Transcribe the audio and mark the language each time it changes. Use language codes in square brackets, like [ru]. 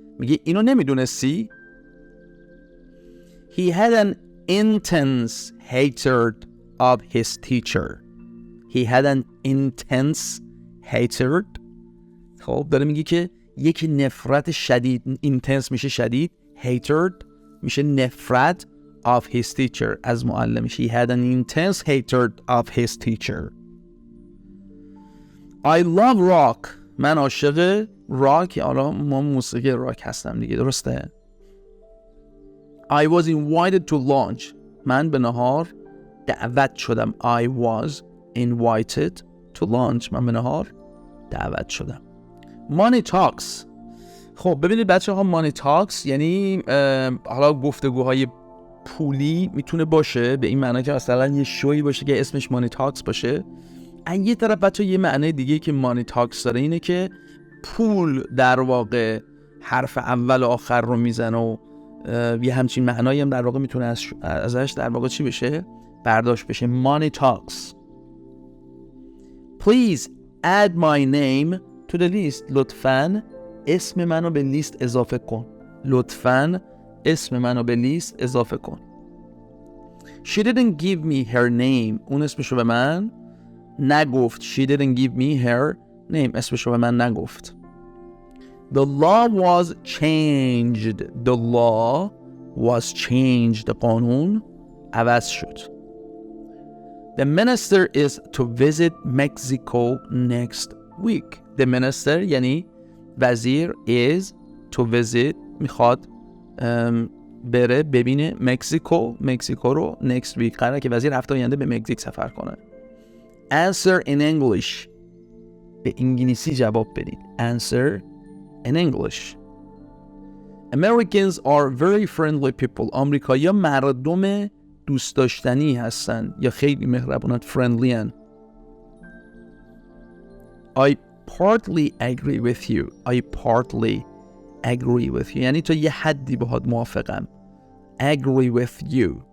[fa] میگه اینو نمیدونستی؟ [en] He had an intense hatred of his teacher. He had an intense hatred. [fa] خب داره میگه که یکی نفرت شدید، intense میشه شدید، hatred میشه نفرت [en] of his teacher [fa] از معلمش. [en] He had an intense hatred of his teacher. I love rock. [fa] من عاشق راک، حالا ما موسیقی راک هستم دیگه، درسته؟ [en] I was invited to lunch. [fa] من به نهار دعوت شدم. [en] I was invited to lunch. [fa] من به نهار دعوت شدم. [en] Money talks. [fa] خب ببینید بچه ها، money talks یعنی حالا گفتگوهای پولی میتونه باشه به این معنی که مثلا یه شوی باشه که اسمش money talks باشه. از یه طرف بچه یه معنی دیگه که money talks داره اینه که پول در واقع حرف اول و آخر رو میزنه و یه همچین معنایی هم در واقع میتونه ازش در واقع چی بشه؟ برداشت بشه. [en] money talks. Please add my name to the list. [fa] لطفاً اسم منو به لیست اضافه کن. لطفاً اسم منو به لیست اضافه کن. [en] She didn't give me her name. [fa] اون اسمشو به من نگفت. [en] She didn't give me her name. [fa] اسمشو به من نگفت. [en] The law was changed. The law was changed. [fa] قانون عوض شد. [en] The minister is to visit Mexico next week. The minister [fa] یعنی وزیر [en] is to visit [fa] میخواد بره ببینه مکزیکو رو [en] next week. [fa] قراره که وزیر هفته آینده به مکزیک سفر کنه. [en] Answer in English. [fa] به انگلیسی جواب بدید. [en] Answer in English. Americans are very friendly people. [fa] آمریکایی‌ها مردم دوست داشتنی هستن یا خیلی مهربونن. friendly هن. [en] I partly agree with you. I partly agree with you [fa] یعنی تا یه حدی باهات موافقم. [en] agree with you.